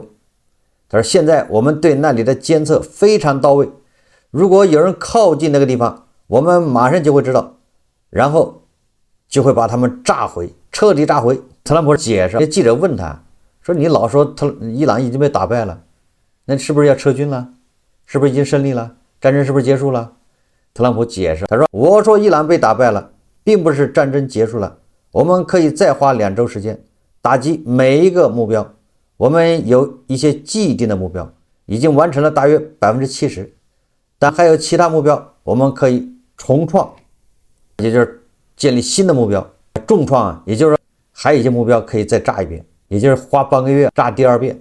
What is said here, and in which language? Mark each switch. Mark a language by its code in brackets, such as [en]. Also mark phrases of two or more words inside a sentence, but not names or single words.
[zh] 他說現在我們對那裡的監測非常到位，如果有人靠近那個地方，我們馬上就會知道，然後就會把他們炸毀，徹底炸毀。特朗普解釋，記者問他說你老說伊朗已經被打敗了，那是不是要撤軍了？是不是已經勝利了？戰爭是不是結束了？特朗普解釋，他说我說伊朗被打敗了，並不是戰爭結束了，我們可以再花2周時間打擊每一個目標，我們有一些既定的目標已經完成了大約 70%， 但還有其他目標我們可以重創，也就是建立新的目標，重創也就是说還有一些目標可以再炸一遍，也就是花半個月炸第2遍。